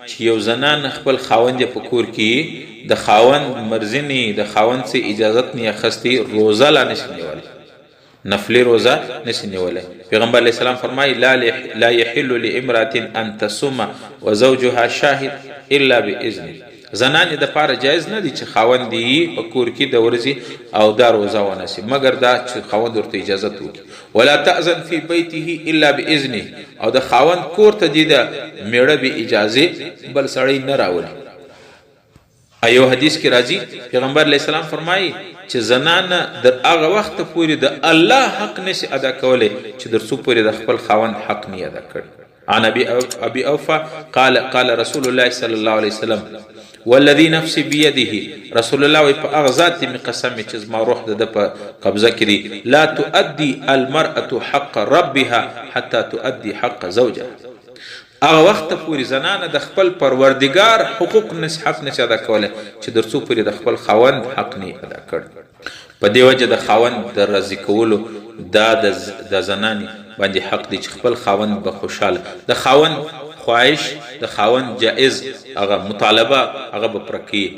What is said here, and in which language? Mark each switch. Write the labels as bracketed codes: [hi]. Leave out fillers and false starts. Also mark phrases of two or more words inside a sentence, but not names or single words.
[ps] چې یو زنان خپل خاوند په کور کې د خاوند مرضی نه د خاوند څخه اجازت نه اخستي روزه لا نشي نیولای، نفلی روزه نشي نیولای. پیغمبر علیه السلام فرمایي [ar] لا يحل لامرأة ان تصوم وزوجها شاهد الا باذن. [ps] زنانې د پاره جایز نه دي چې خاوند یې په کور کې د ورځې او دا روزه ونیسي مګر دا چې خاوند ورته اجازه وکړي. [ar] ولا تأذن فی بیته الا باذنه، [ps] او د خاوند کور ته دي د میړه به اجازه بل سړی نه راوړي. ایو حدیث کې راځي پیغمبر [ar] علیه السلام [ps] فرمایي چې زنانه د هغه وخت پورې د الله حق نشي ادا کولای چې در څو پورې د خپل خاوند حق نه ادا کړي. [ar] عن ابي اوفا قال رسول الله صلى الله عليه وسلم والذي نفسي بيده، [ps] رسول الله په هغه ذات می قسم چې زما روح د په قبضه کې دی، [ar] لا تؤدي المرأة حق ربها حتى تؤدي حق زوجها. [ps] هغه وخت پورې زنانه د خپل پروردگار حقوق حق نشي ادا کولای چې در څو پورې د خپل خاوند حق نه ادا کړي. په دې وجه د خاوند د راضي کولو دا د زنانې باندې حق دی چې خپل خاوند به خوشاله، د خاوند خواهش د خاوند جائز هغه مطالبه هغه به پوره کړي.